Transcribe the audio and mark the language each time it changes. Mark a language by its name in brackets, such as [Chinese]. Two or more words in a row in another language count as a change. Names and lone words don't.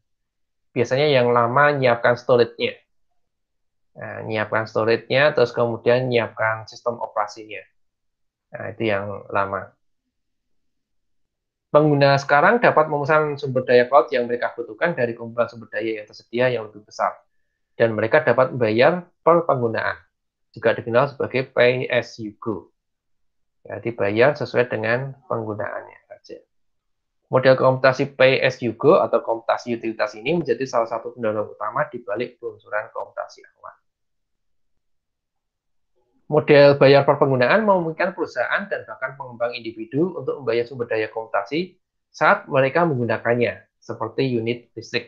[Indonesian] Biasanya yang lama nyiapkan storage-nya. Nah, nyiapkan storage-nya, terus kemudian nyiapkan sistem operasinya. Nah, itu yang lama. Pengguna sekarang dapat memesan sumber daya cloud yang mereka butuhkan dari kumpulan sumber daya yang tersedia yang lebih besar. Dan mereka dapat membayar per penggunaan. Juga dikenal sebagai [English] pay as you go. [Indonesian] Ya, dibayar sesuai dengan penggunaannya saja. Model komputasi [English] pay as you go [Indonesian] atau komputasi utilitas ini menjadi salah satu pendorong utama di balik peluncuran komputasi awan. Model bayar per penggunaan memungkinkan perusahaan dan bahkan pengembang individu untuk membayar sumber daya komputasi saat mereka menggunakannya, seperti unit listrik.